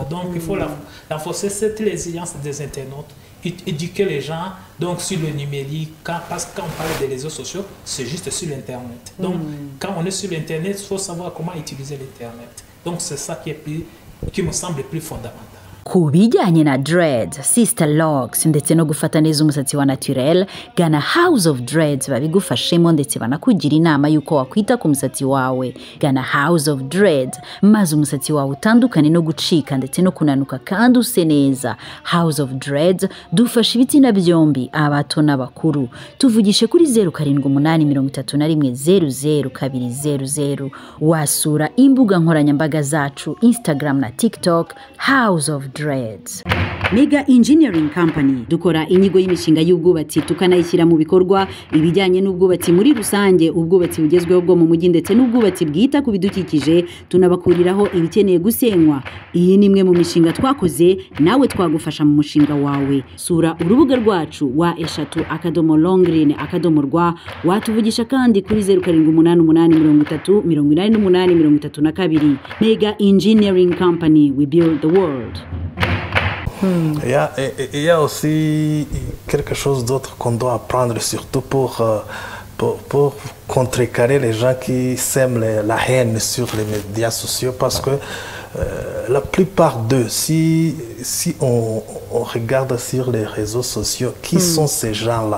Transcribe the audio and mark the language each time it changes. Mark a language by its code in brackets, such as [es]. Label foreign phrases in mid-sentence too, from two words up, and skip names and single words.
[fr] Donc il faut renforcer cette résilience des internautes, éduquer les gens donc sur le numérique, parce que quand on parle des réseaux sociaux, c'est juste sur l'internet. Donc quand on est sur l'internet, il faut savoir comment utiliser l'internet. Donc c'est ça qui me semble plus fondamental. [rw] Ku bijyanye na dreads, [en] sister locks [rw] ndetse no gufata neza umusatsi wa naturel, gana House of Dreads babigufashemo ndetse banakugira inama yuko wakwita ku musatsi wawe. Gana House of Dreads maze umusatsi wawe utandukane no gucika ndetse no kunanuka kandi use neza. House of Dreads dufasha ibitsina byombi, abato n'abakuru. Tuvugishe kuri 078331000200. Wasura imbuga nkoranyambaga zacu Instagram na TikTok House of Dreads. Mega Engineering Company dukora inyigo y'imishinga y'ubwubatsi tukanayishyira mu bikorwa ibijyanye n'ubwubatsi muri rusange, ubwubatsi bugezweho bwo mu mujyi ndetse n'ubwubatsi bwita ku bidukikije. Tunabakuriraho ibikeneye gusenywa. Iyi ni imwe mu mishinga twakoze, nawe twagufasha mu mushinga wawe. Sura urubuga rwacu wa eshatu.longreen.rw. Watuvugisha kandi kuri 0788308832. [en] Mega Engineering Company, we build the world. [fr] Il y a aussi quelque chose d'autre qu'on doit apprendre, surtout pour contrecarrer les gens qui sèment la haine sur les médias sociaux, parce que la plupart d'eux, si on regarde sur les réseaux sociaux, qui sont ces gens-là?